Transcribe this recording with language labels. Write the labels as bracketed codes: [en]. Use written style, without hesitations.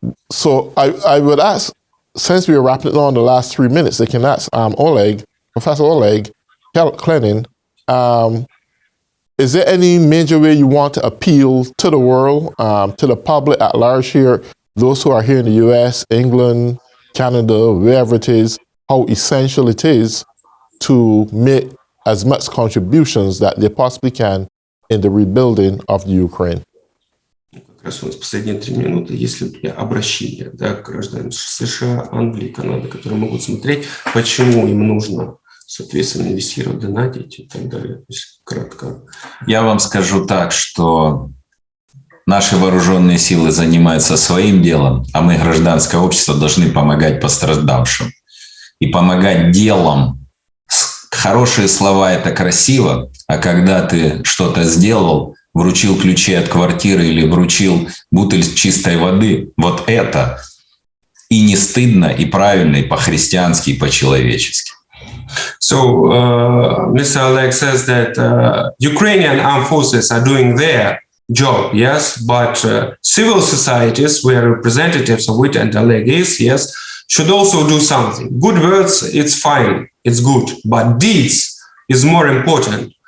[en] So I would ask, since we are wrapping it on the last 3 minutes, they can ask Professor Oleg Klenin, is there any major way you want to appeal to the world, to the public at large here, those who are here in the US, England, Canada, wherever it is, how essential it is to make as much contributions that they possibly can in the rebuilding of the Ukraine. [ru] Как раз у нас последние 3 минуты, если обращение, да, к гражданам США, Англии, Канады, которые могут смотреть, почему им нужно, соответственно, инвестировать, донатить и так далее. То есть кратко. Я вам скажу так, что наши вооруженные силы занимаются своим делом, а мы, гражданское общество, должны помогать пострадавшим. И помогать делом. Хорошие слова – это красиво, а когда ты что-то сделал, вручил ключи от квартиры или вручил бутыль чистой воды, вот это и не стыдно, и правильно, и по-христиански, и по-человечески. [en] So, Mr. Oleg says that Ukrainian armed forces are doing their job, yes, but civil societies, where representatives of it and Oleg is, yes, should also do something. Good words, it's fine, it's good, but deeds is more important.